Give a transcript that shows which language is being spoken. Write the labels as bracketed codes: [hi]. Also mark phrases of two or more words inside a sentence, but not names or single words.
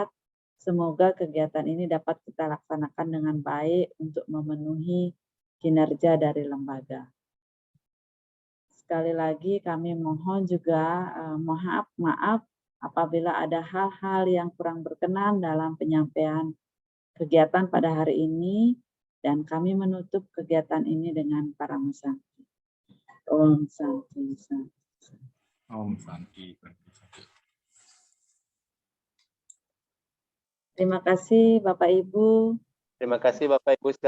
[id] Semoga kegiatan ini dapat kita laksanakan dengan baik untuk memenuhi kinerja dari lembaga. Sekali lagi kami mohon juga maaf apabila ada hal-hal yang kurang berkenan dalam penyampaian kegiatan pada hari ini, dan kami menutup kegiatan ini dengan para musanti. [ban] Om Santi Santi. Om Santi. [id] Terima kasih Bapak Ibu. Terima kasih Bapak Ibu sekalian.